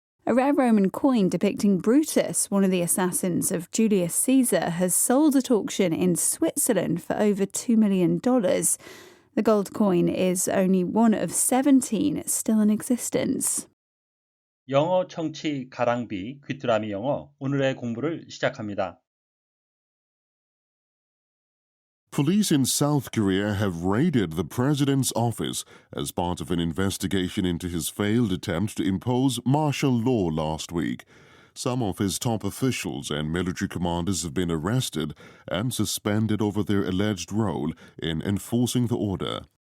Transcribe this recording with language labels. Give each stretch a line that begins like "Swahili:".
English: A rare Roman coin depicting Brutus, one of the assassins of Julius Caesar, has sold at auction in Switzerland for over $2 million. The gold coin is only one of 17 still in existence.
Korean: 영어 청취 가랑비 귀뚜라미 영어 오늘의 공부를 시작합니다.
English: Police in South Korea have raided the president's office as part of an investigation into his failed attempt to impose martial law last week. Some of his top officials and military commanders have been arrested and suspended over their alleged role in enforcing the order.